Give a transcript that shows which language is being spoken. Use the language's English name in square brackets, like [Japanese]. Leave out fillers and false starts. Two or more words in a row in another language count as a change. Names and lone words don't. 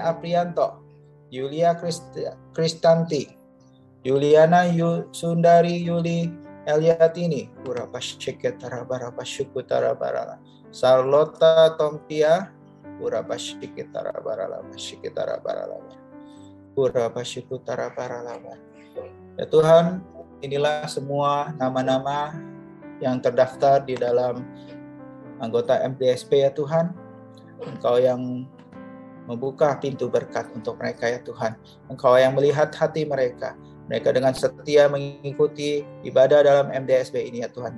[Indonesian] Aprianto, Yulia Kristanti, Yuliana Sundari Yuli Eliatini, Charlotta Tompia, Urabashikitara baralaba shikitara baralaba. Urabashikutara baralaba. Ya Tuhan, inilah semua nama-nama yang terdaftar di dalam anggota MDSP ya Tuhan. Engkau yang membuka pintu berkat untuk mereka ya Tuhan. Engkau yang melihat hati mereka. Mereka dengan setia mengikuti ibadah dalam MDSP ini ya Tuhan.